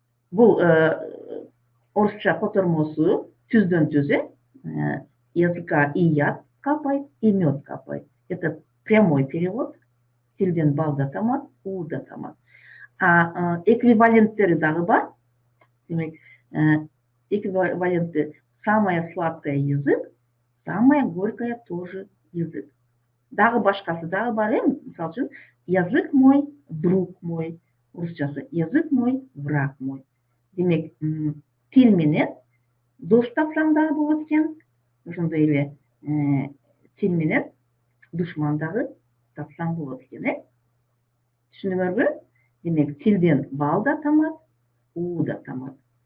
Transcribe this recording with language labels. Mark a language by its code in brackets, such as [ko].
[ky] Бул орусча котормосу түздөн түз, [ru] языка и яд капает, и мед капает. Это прямой перевод. [ky] Тилден бал да тамат, уу да тамат. Эквиваленттери дагы бар. [ru] Демек, эквиваленты: самая сладкая язык, самая горькая тоже язык. [ky] Дагы башкасы дагы бар, мисалы үчүн, [ru] язык мой, друг мой. Орусчасы: язык мой, враг мой. [ky] Демек, тил менен дос тапсаң дагы болот экен, ошондой эле тил менен душман дагы тапсаң болот экен, Түшүндүңөрбү? Демек, тилден бал да тамат, уу да тамат.